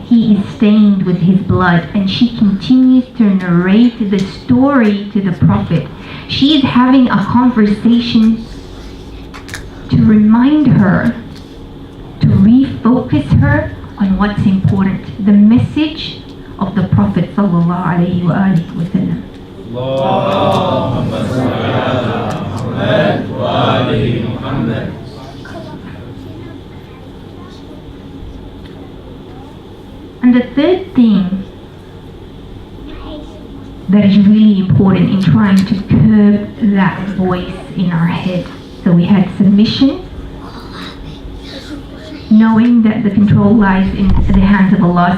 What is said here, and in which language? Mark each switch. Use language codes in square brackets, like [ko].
[en] He is stained with his blood. And she continues to narrate the story to the Prophet. She is having a conversation to remind her, to refocus her on what's important. The message of the Prophet [ar] sallallahu alaihi wasallam. اللهم صل على محمد وآل محمد. [en] And the third thing that is really important in trying to curb that voice in our head. So we had submission, knowing that the control lies in the hands of Allah.